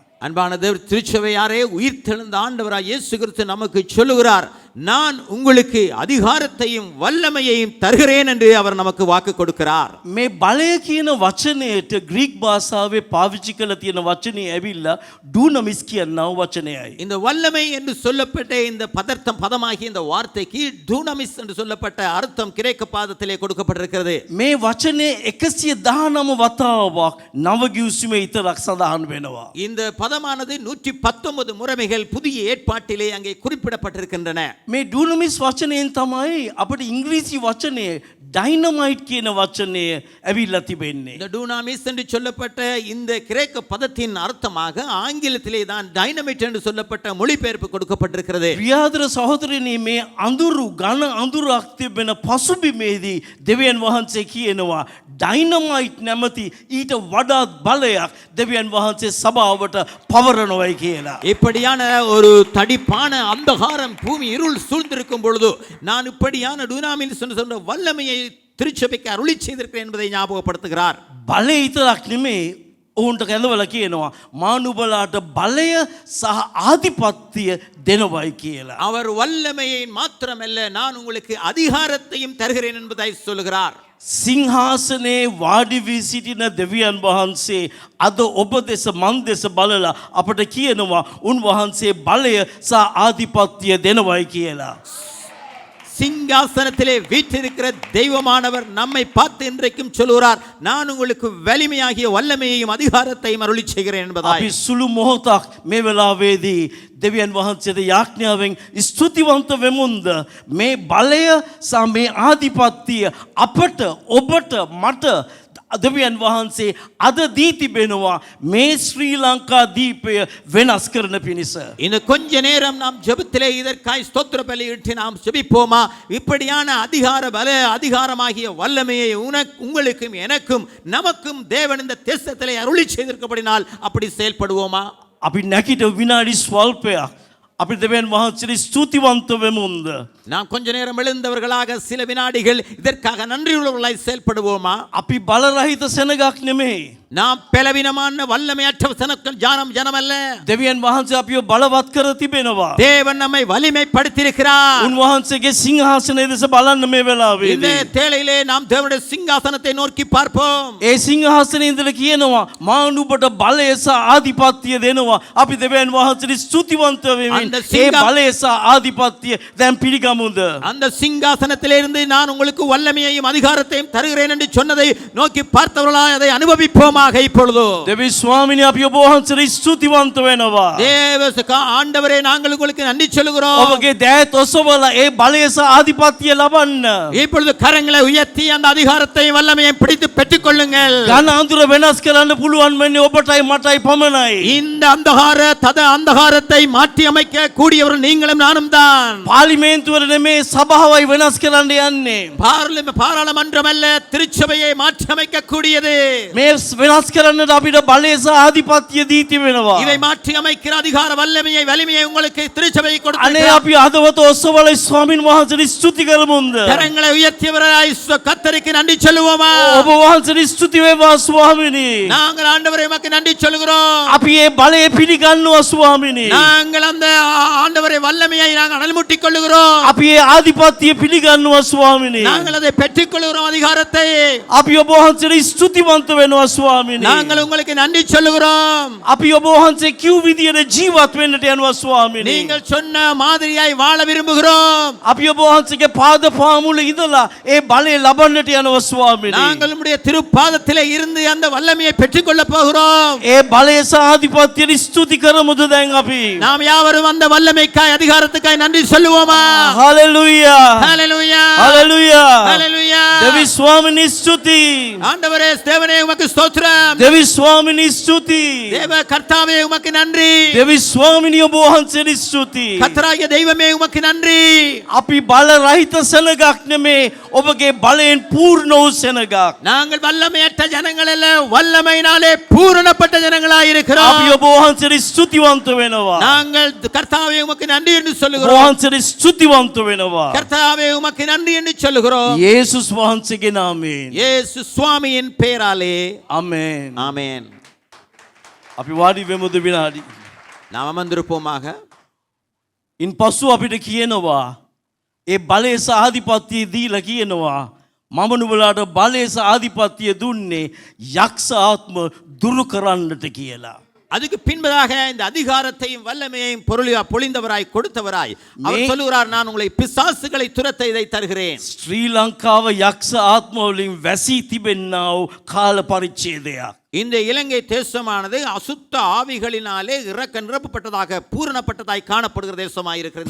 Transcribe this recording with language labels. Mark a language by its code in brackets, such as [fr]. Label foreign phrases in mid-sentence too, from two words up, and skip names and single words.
[ta] அன்பான தேவ திருச்சபையாரே, உயிர்த்தெழுந்த ஆண்டவராய் இயேசு கிறிஸ்து நமக்கு சொல்லுகிறார், நான் உங்களுக்கு அதிகாரத்தையும் வல்லமையையும் தருகிறேன் என்று அவர் நமக்கு வாக்கு கொடுக்கிறார். [si] මේ බලය කියන වචනයට ග්‍රීක් භාෂාවේ පාවිච්චි කරලා තියෙන වචනේ ඇවිල්ලා ඩූනමිස් කියනව වචනයයි. [ta] இந்த வல்லமை என்று சொல்லப்பட்ட இந்த பதமாகிய இந்த வார்த்தைக்கு டூனமிஸ் என்று சொல்லப்பட்ட அர்த்தம் கிரேக்க பாதத்திலே கொடுக்கப்பட்டிருக்கிறது. [si] මේ වචනේ 119 වතාවක් නව ගිවිසුමේ විතරක් සඳහන් වෙනවා. [ta] இந்த பதமானது 119 முறைமைகள் புதிய ஏற்பாட்டிலே அங்கே குறிப்பிடப்பட்டிருக்கின்றன. [si] මේ ඩූනමිස් වචනයෙන් තමයි අපිට ඉංග්‍රීසි වචනේ டைனமைட் කියන වචනය ඇවිල්ලා තිබෙන්නේ. [ta] இந்த டூனாமிஸ் என்று சொல்லப்பட்ட இந்த கிரேக்க பதத்தின் அர்த்தமாக ஆங்கிலத்திலே தான் டைனமைட் என்று சொல்லப்பட்ட மொழிபெயர்ப்பு கொடுக்கப்பட்டிருக்கிறது. [si] ප්‍රියාදර සහෝදරනි මේ අඳුරු ඝන අඳුරක් තිබෙන පසුබිමේදී දෙවියන් වහන්සේ කියනවා ඩයිනමයිට් නැමැති ඊට වඩාත් බලයක් දෙවියන් වහන්සේ සභාවට පවරනවායි කියලා. [ta] இப்படியான ஒரு தடிப்பான அந்தகாரம் பூமி இருள் சூழ்ந்திருக்கும் பொழுது நான் இப்படியான டூனாமிஸ் என்று சொன்ன வல்லமையை திருச்சபைக்கு அருளி செய்திருக்கிறேன் என்பதை ஞாபகப்படுத்துகிறார். [si] බලය විතරක් නෙමේ ඔවුන්ට කැඳවලා කියනවා මානුබලාට බලය සහ ආධිපත්‍ය දෙනවයි කියලා. [ta] அவர் வல்லமையை மாத்திரமல்ல நான் உங்களுக்கு அதிகாரத்தையும் தருகிறேன் என்பதை சொல்லுகிறார். [si] සිංහාසනයේ වාඩි වී සිටින දෙවියන් වහන්සේ අද ඔබ දෙස මන් දෙස බලලා අපට කියනවා උන්වහන්සේ බලය සහ ආධිපත්‍ය දෙනවයි කියලා. [ta] சிங்காசனத்திலே வீற்றிருக்கிற தெய்வமானவர் நம்மை பார்த்து இன்றைக்கும் சொல்கிறார் நான் உங்களுக்கு வலிமையாகிய வல்லமையையும் அதிகாரத்தையும் அருளி செய்கிறேன் என்பதாய். [si] අපි සුළු මොහොතක් මේ වෙලාවේදී දෙවියන් වහන්සේට යාඥාවෙන් ස්තුතිවන්ත වෙමුන්ද මේ බලය සහ මේ ආධිපත්‍ය අපට ඔබට මට දෙවියන් වහන්සේ අද දී තිබෙනවා මේ ශ්‍රී ලංකා දීපය වෙනස් කරන පිණිස. [ta] இன்னும் கொஞ்ச நேரம் நாம் ஜெபத்திலே இதற்காய் ஸ்தோத்திர பலியிட்டு நாம் ஜெபிப்போமா? இப்படியான அதிகாரமாகிய வல்லமையை உங்களுக்கும் எனக்கும் நமக்கும் தேவன் இந்த தேசத்திலே அருளி செய்திருக்கப்படினால் அப்படி செயல்படுவோமா? [si] අපි නැකිට විනාඩි ස්වල්පයක් අපි දෙවියන් වහන්සේට ස්තුතිවන්ත වෙමුන්ද? [ta] நாம் கொஞ்ச நேரம் எழுந்தவர்களாக சில வினாடிகள் இதற்காக நன்றியுள்ளவர்களாய் செயல்படுவோமா? [si] අපි බලරහිත සෙනගක් නෙමෙයි. [ta] நாம் பலவீனமான வல்லமையற்ற ஜனம் அல்ல. [si] දෙවියන් වහන්සේ අපිව බලවත් කර තිබෙනවා. [ta] தேவன் நம்மை வலிமைப்படுத்தியிருக்கிறார். [si] උන්වහන්සේගේ සිංහාසනයේ දෙස බලන්න මේ වෙලාවේ. [ta] இந்த தேளையிலே நாம் தேவனுடைய சிங்காசனத்தை நோக்கி பார்ப்போம். [si] ඒ සිංහාසනයේ ඉඳලා කියනවා මා නුඹට බලය සහ ආධිපත්‍ය දෙනවා. අපි දෙවියන් වහන්සේට ස්තුතිවන්ත වෙමින් ඒ බලය සහ ආධිපත්‍ය දැන් පිළිගමුද? [ta] அந்த சிங்காசனத்திலே இருந்து நான் உங்களுக்கு வல்லமையையும் அதிகாரத்தையும் தருகிறேன் என்று சொன்னதை நோக்கி பார்த்தவர்களாய் அதை அனுபவிப்போமாக இப்பொழுது. [si] දෙවි ස්වාමීනි අපි ඔබ වහන්සේට ස්තුතිවන්ත වෙනවා. [ta] தேவ ஆண்டவரே நாங்கள் உங்களுக்கு நன்றி சொல்கிறோம். [si] ඔබගේ දෑත් ඔසවලා ඒ බලය සහ ආධිපත්‍ය ලබන්න. [ta] இப்பொழுது கரங்களை உயர்த்தி அந்த அதிகாரத்தையும் வல்லமையையும் பிடித்து பெற்றுக் கொள்ளுங்கள். [si] ඝන අඳුර වෙනස් කරන්න පුළුවන් වෙන්නේ ඔබටයි මටයි පමණයි. [ta] இந்த அந்தகாரத்தை மாற்றி அமைக்க கூடியவர் நீங்களும் நானும் தான். [si] පාර්ලිමේන්තුවර නෙමේ සභාවයි වෙනස් කරන්න යන්නේ. [ta] பாராளுமன்றம் அல்ல திருச்சபையை மாற்றி அமைக்க கூடியது. [si] මේ වෙනස් කරන්නට අපිට බලය සහ ආධිපත්‍ය දී තිබෙනවා. [ta] இதை மாற்றி அமைக்கிற அதிகார வலிமையை உங்களுக்கு திருச்சபை [si] අනේ [ta] கொடுத்திருக்கிறார். [si] අපි හදවත ඔස්සවල ස්වාමින් වහන්සේට ස්තුති කරමුන්ද? [ta] கரங்களை உயர்த்தியவராய் கர்த்தருக்கு நன்றி சொல்லுவோமா? [si] ඔබ වහන්සේට ස්තුති වේවා ස්වාමිනී. [ta] நாங்கள் ஆண்டவரே உமக்கு நன்றி சொல்கிறோம். [si] අපි මේ බලය පිළිගන්නවා ස්වාමිනී. [ta] நாங்கள் அந்த ஆண்டவரே வல்லமையை நாங்கள் அனல்முட்டிக் கொள்ளுகிறோம். [si] අපි මේ ආධිපත්‍ය පිළිගන්නවා ස්වාමිනී. [ta] நாங்கள் அதை பெற்றுக் கொள்கிறோம் அதிகாரத்தை. [si] අපි ඔබ වහන්සේට ස්තුතිවන්ත වෙනවා ස්වාමිනී. [ta] நாங்கள் உங்களுக்கு நன்றி சொல்லுகிறோம். [si] අපි ඔබ වහන්සේ කිව් විදියට ජීවත් වෙන්නට යනවා ස්වාමිනී. [ta] நீங்கள் சொன்ன மாதிரியாய் வாழ விரும்புகிறோம். [si] අපි ඔබ වහන්සේගේ පාද පාමුල ඉඳලා ඒ බලය ලබන්නට යනවා ස්වාමිනී. [ta] நாங்கள் உம்முடைய திருப்பாதத்திலே இருந்து அந்த வல்லமையை பெற்றுக் கொள்ள போகிறோம். [si] ඒ බලය සහ ආධිපත්‍යයට ස්තුති කරමුද දැන් අපි? [ta] நாம் யாவரும் அந்த வல்லமைக்காய் அதிகாரத்துக்காய் நன்றி சொல்லுவோமா? [si] හලෙලූයා. [ta] ஹalleluya [si] හලෙලූයා. [ta] ஹalleluya. [si] දෙවි ස්වාමිනී ස්තුති. [ta] ஆண்டவரே தேவனே உமக்கு ஸ்தோத்திரம். [si] දෙවි ස්වාමිනී ස්තුති. [ta] தேவ கர்த்தாவே உமக்கு நன்றி. [si] දෙවි ස්වාමිනී ඔබ වහන්සේට ස්තුති. [ta] கர்த்தராகிய தெய்வமே உமக்கு நன்றி. [si] අපි බල රහිත සෙනගක් නෙමේ ඔබගේ බලයෙන් පූර්ණ වූ සෙනගක්. [ta] நாங்கள் வல்லமையற்ற ஜனங்கள் அல்ல வல்லமையினாலே பூரணப்பட்ட ஜனங்களாய் [si] අපි [ta] இருக்கிறோம். [si] ඔබ වහන්සේට ස්තුතිවන්ත වෙනවා. [ta] நாங்கள் கர்த்தாவே உமக்கு நன்றி என்று [si] ඔබ [ta] சொல்லுகிறோம். [si] වහන්සේට ස්තුතිවන්ත වෙනවා. [ta] கர்த்தாவே உமக்கு நன்றி என்று சொல்லுகிறோம். [si] යේසුස් වහන්සේගේ නාමයෙන්. [ta] இயேசு சுவாமியின் பெயராலே [si] ආමේන්. [ta] ஆமென். [si] අපි වාඩි වෙමුද විනාඩි. [ta] நாம் அமர்ந்திருப்போமாக. [si] ඉන් පසු අපිට කියනවා ඒ බලය සහ ආධිපත්‍යය දීලා කියනවා මම නුඹලාට බලය සහ ආධිපත්‍යය දුන්නේ යක්ෂ ආත්ම දුරු කරන්නට කියලා. [ta] அதுக்கு பின்பதாக இந்த அதிகாரத்தையும் வல்லமையையும் பொழிந்தவராய் கொடுத்தவராய் அவர் சொல்லுகிறார், நான் உங்களை பிசாசுகளை துரத்த இதை தருகிறேன். [si] ශ්‍රී ලංකාව යක්ෂ ආත්ම වලින් වැසී තිබෙන්නා වූ කාල පරිච්ඡේදයක්. [ta] இந்த இலங்கை தேசமானது அசுத்த ஆவிகளினாலே இறக்க நிரப்பப்பட்டதாக பூரணப்பட்டதாய் காணப்படுகிற தேசமாய் இருக்கிறது.